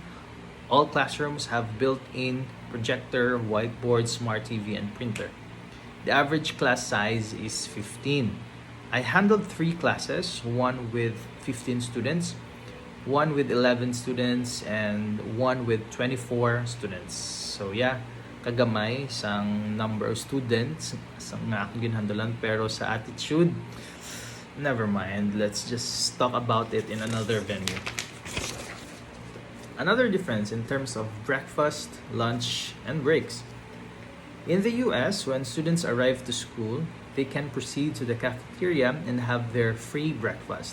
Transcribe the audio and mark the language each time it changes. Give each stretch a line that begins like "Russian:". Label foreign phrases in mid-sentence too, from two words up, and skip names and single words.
English: All classrooms have built-in projector, whiteboard, smart TV, and printer. The average class size is 15. I handled 3 classes, one with 15 students, one with 11 students, and one with 24 students. So yeah,
Hiligaynon: kagamay sang
English: number of students
Hiligaynon: sa nga akong ginhandulan, pero sa attitude,
English: never mind. Let's just talk about it in another venue. Another difference in terms of breakfast, lunch, and breaks. In the US, when students arrive to school, they can proceed to the cafeteria and have their free breakfast.